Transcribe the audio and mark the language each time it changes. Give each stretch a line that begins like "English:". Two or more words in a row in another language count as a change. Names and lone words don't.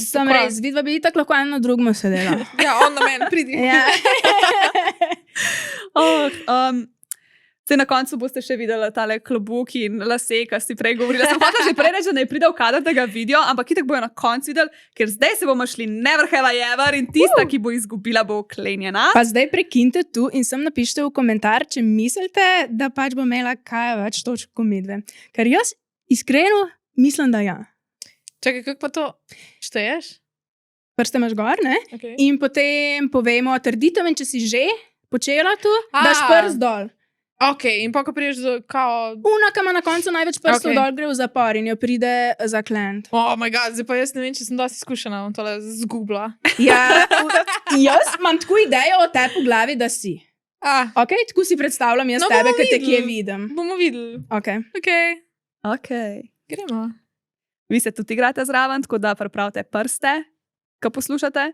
Slovenian: Sem res, vidva bi tako lahko eno na drugmo sedela. Ja, on na meni, pridi. Ja. Zdaj na koncu boste še videli tale klobuk in lase, ki si prej govorila. Sem hotela že prej reči, da ne pride v kader, da ga vidijo, ampak itak bojo na koncu videli, ker zdaj se bomo šli
English: never have I ever
Slovenian: in tista, ki bo izgubila, bo oklenjena. Pa zdaj prekinite tu in sem napišite v komentar, če mislite, da pač bo imela kaj več točk kot midve. Ker jaz iskreno mislim, da ja. Čakaj, kako pa to šteješ? Prste imaš gor, ne? Okay. In potem povemo trditev in če si že počela tu, daš prst dol. Ok, in pa ko priješ do kao... Una, ki ima na koncu največ prstov dol, gre v zapor in jo pride zaklent.
English: Oh my god,
Slovenian: zdaj pa jaz ne vem, če sem dosti izkušena, bom tole zgubila. Ja, jaz imam tako idejo o tebi v glavi, da si. Ok, tako si predstavljam jaz tebe, ker te kje vidim. Bomo videli. Ok. Gremo. Vi se tudi igrate zraven, tako da pripravite prste, ko poslušate.